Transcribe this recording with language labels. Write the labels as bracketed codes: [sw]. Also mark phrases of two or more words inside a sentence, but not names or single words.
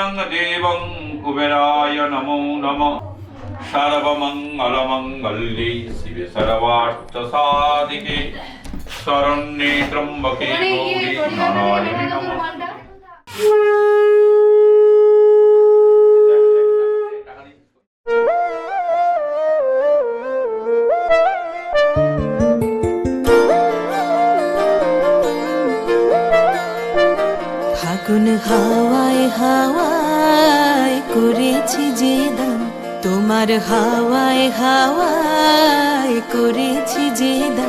[sa] দেবং কুবেরায় নমো নমঃ। সর্বমঙ্গলমঙ্গল্যে শিবে সর্বার্থ সাধিকে শরণ্যে ত্র্যম্বকে গৌরী নারায়ণী নমঃ। [bn] ফাগুন হাওয়ায় হাওয়ায় করেছি যে দান, তোমার হাওয়ায় হাওয়ায় করেছি যে দান।